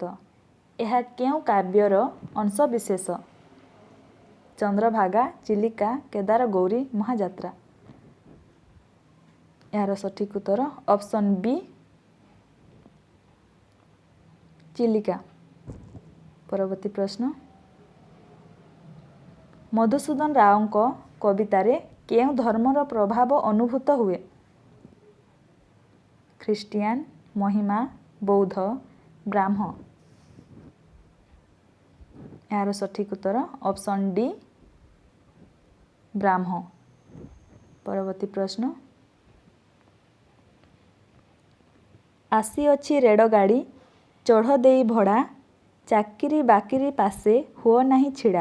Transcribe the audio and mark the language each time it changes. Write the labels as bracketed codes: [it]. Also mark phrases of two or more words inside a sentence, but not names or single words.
[or] ଏହା କେଉଁ କାବ୍ୟର ଅଂଶ ବିଶେଷ? ଚନ୍ଦ୍ରଭାଗା, ଚିଲିକା, କେଦାର ଗୌରୀ, ମହାଯାତ୍ରା। ଯାର ସଠିକ ଉତ୍ତର [en] option B [or] ଚିଲିକା। ପରବର୍ତ୍ତୀ ପ୍ରଶ୍ନ ମଧୁସୂଦନ ରାଓଙ୍କ କବିତାରେ କେଉଁ ଧର୍ମର ପ୍ରଭାବ ଅନୁଭୂତ ହୁଏ? ଖ୍ରୀଷ୍ଟିଆନ, ମହିମା, ବୌଦ୍ଧ, ବ୍ରାହ୍ମ। ଯାର ସଠିକ ଉତ୍ତର [en] option D [or] ବ୍ରାହ୍ମ। ପରବର୍ତ୍ତୀ ପ୍ରଶ୍ନ ଆସି ଅଛି ରେଳଗାଡ଼ି, ଚଢ଼ ଦେଇ ଭଡ଼ା, ଚାକିରି ବାକିରି ପାଶେ ହୁଅ ନାହିଁ ଛଡ଼ା।